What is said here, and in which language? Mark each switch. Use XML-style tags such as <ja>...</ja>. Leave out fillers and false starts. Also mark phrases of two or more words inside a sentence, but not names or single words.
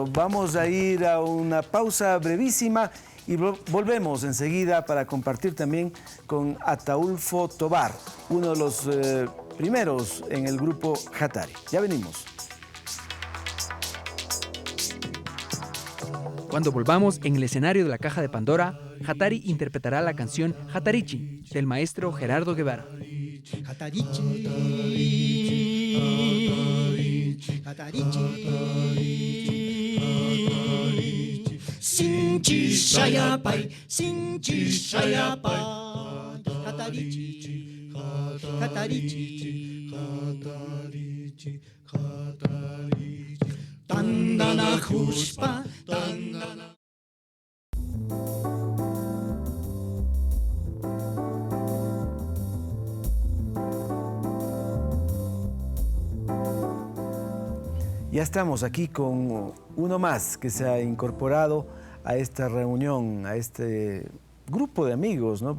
<es>Vamos a ir a una pausa brevísima y volvemos enseguida para compartir también con Ataulfo Tobar, uno de los primeros en el grupo Hattari. Ya venimos. Cuando volvamos en el escenario de la Caja de Pandora, Hattari interpretará la canción Hattarichi del maestro Gerardo Guevara.</es> <qu>Hattarichi, Hattarichi, Sinchi Shayapai, Sinchi Shayapai, Hattarichi, Hattarichi, Hattarichi, Hattarichi, Tandana Hushpa, Tandana.</qu> <es>Ya estamos aquí con uno más que se ha incorporado a esta reunión, a este grupo de amigos, ¿no?</es>